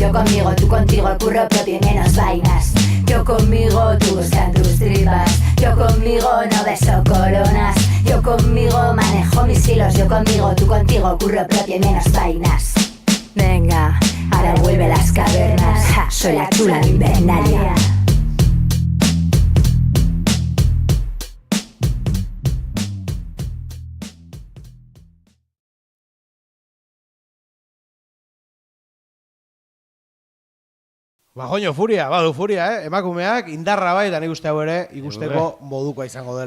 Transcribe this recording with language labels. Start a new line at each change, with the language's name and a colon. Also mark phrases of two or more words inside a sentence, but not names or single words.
Spanish: Yo conmigo, tú contigo, curro propio y menos vainas. Yo conmigo, tú busca en tus tripas. Yo conmigo no beso coronas. Yo conmigo manejo mis hilos. Yo conmigo, tú contigo, curro propio y menos vainas. Venga, ahora vuelve a las cavernas. Ja, soy la chula de Invernalia.
Basque: Joño, furia, badu furia, emakumeak, indarra bai, eta nik uste hau ere ikusteko modukoa izango dela.